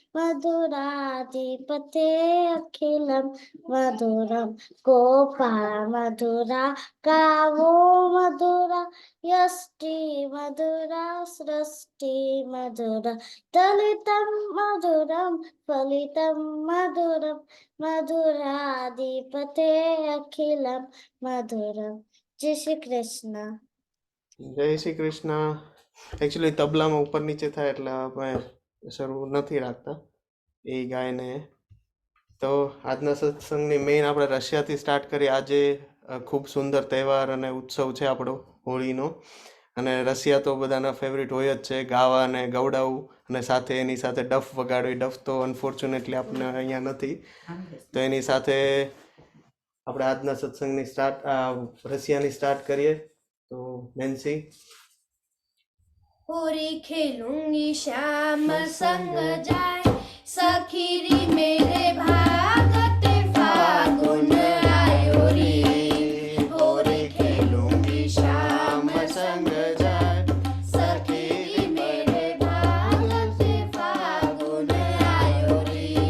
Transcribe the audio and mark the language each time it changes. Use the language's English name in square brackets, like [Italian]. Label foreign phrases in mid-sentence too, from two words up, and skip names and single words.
[Sanskrit] मधुराधिपते अखिलं मधुरं गोपा मधुरा गावो मधुरा यष्टि मधुरा सृष्टि मधुरा दलितं मधुरं फलितं मधुरं मधुराधिपते अखिलं मधुरं जय श्री कृष्ण [Gujarati] જય શ્રી કૃષ્ણ. એકચ્યુઅલી તબલામાં ઉપર નીચે થાય એટલે આપણે શરૂ નથી રાખતા એ ગાયને. તો આજના સત્સંગની મેઇન આપણે રશિયાથી સ્ટાર્ટ કરીએ. આજે ખૂબ સુંદર તહેવાર અને ઉત્સવ છે આપણો હોળીનો. અને રશિયા તો બધાના ફેવરિટ હોય જ છે, ગાવા અને ગવડાવવું અને સાથે એની સાથે ડફ વગાડવી. ડફ તો અનફોર્ચ્યુનેટલી આપણે અહીંયા નથી, તો એની સાથે આપણે આજના સત્સંગની રશિયાની સ્ટાર્ટ કરીએ. તો નેન્સી. [Hindi] होरी खेलूंगी श्याम संग जाए सखीरी मेरे भागत फागुन आयो रे होरी खेलूंगी श्याम संग जाए सखीरी मेरे भागत फागुन आयो रे